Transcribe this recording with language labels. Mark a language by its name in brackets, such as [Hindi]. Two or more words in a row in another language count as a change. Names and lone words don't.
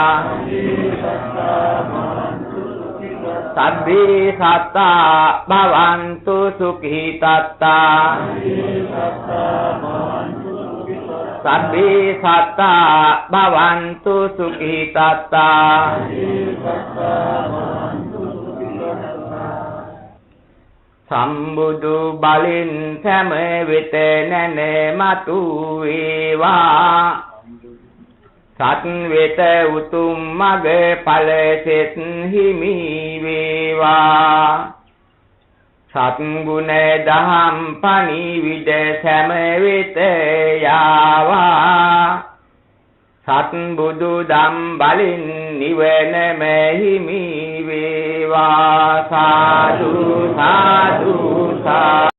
[Pali] सब्बे सत्ता भवन्तु सुखी तत्ता सब्बे सत्ता भवन्तु सुखी तत्ता [Sinhala] සම්බුදු බලින් සෑම වෙත නැන මතු වේවා සත් වෙත උතුම් මග ඵල සෙත් හිමි වේවා සත් ගුණ දහම් පණිවිඩ සෑම වෙත යාවා සත් බුදු දම් බලින් නිවනම හිමි වේවා සාදු සාදු සා